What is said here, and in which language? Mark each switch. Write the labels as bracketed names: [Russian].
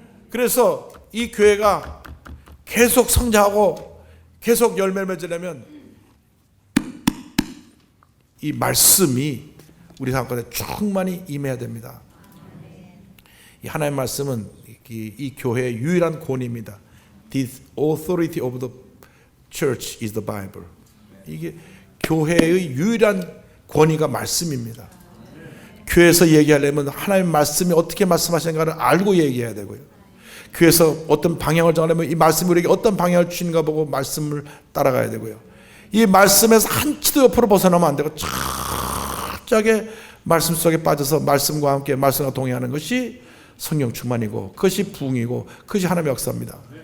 [Korean] 그래서 이 교회가 계속 성장하고 계속 열매를 맺으려면 이 말씀이 우리 삶 가운데 충만히 임해야 됩니다. 이 하나님의 말씀은 이 교회의 유일한 권위입니다. [English] The authority of the church is the Bible. [Korean] 이게 교회의 유일한 권위가 말씀입니다. 교회에서 얘기하려면 하나님의 말씀이 어떻게 말씀하시는가를 알고 얘기해야 되고요. 교회에서 어떤 방향을 정하려면 이 말씀이 우리에게 어떤 방향을 주시는가 보고 말씀을 따라가야 되고요. 이 말씀에서 한치도 옆으로 벗어나면 안 되고 철저하게 말씀 속에 빠져서 말씀과 함께 말씀과 동행하는 것이 성령 충만이고 그것이 부흥이고 그것이 하나님의 역사입니다.